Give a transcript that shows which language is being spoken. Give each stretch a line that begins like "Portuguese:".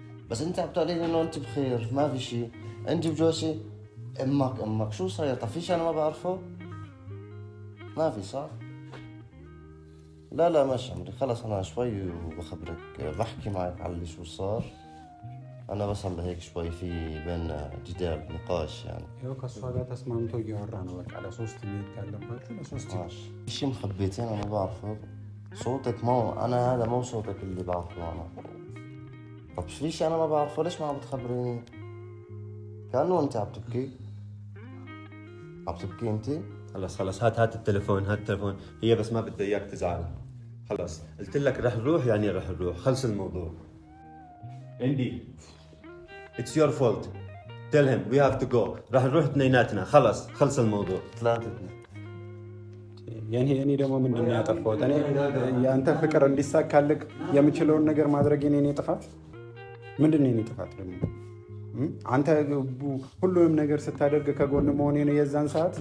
Arabic: بس انت عم تقولي انه انت بخير ما في شيء. انت بجوسي امك شو صاير؟ طب في شيء انا ما بعرفه؟ ما في صح؟ لا ماشي عمري خلص انا شوي وبخبرك بحكي معك على اللي شو صار. انا بس هلا هيك شوي في بين جدال نقاش يعني.
Amharic: ይኸው ከእሷ ጋር ተስማምቶ እያወራ ነው በቃ ለሶስት መሄድ ካለባችሁ ለሶስት
Arabic: ماشي. في شيء مخبيتين انا ما بعرفه. صوتك مو انا هذا مو صوتك اللي بعرفه انا. طب في شيء انا ما بعرفه ليش ما عم بتخبريني؟ كأنه انت عم تبكي انت؟ خلاص هات التليفون هي بس ما بدها اياك تزعل. خلاص قلت لك رح نروح يعني رح نروح خلص الموضوع. عندي it's your fault tell him we have to go رح نروح اثنيناتنا خلص الموضوع. ثلاثتنا
Amharic: እኔ ደግሞ ምንድን ነው ያጠፋሁት? እኔ የአንተ ፍቅር እንዲሳካልክ የምችለውን ነገር ማድረግ የኔ ጥፋት ምንድን ነው? የኔ ጥፋት ደግሞ አንተ ሁሉንም ነገር ስታደርግ ከጎን መሆኔ ነው የዛን ሰዓት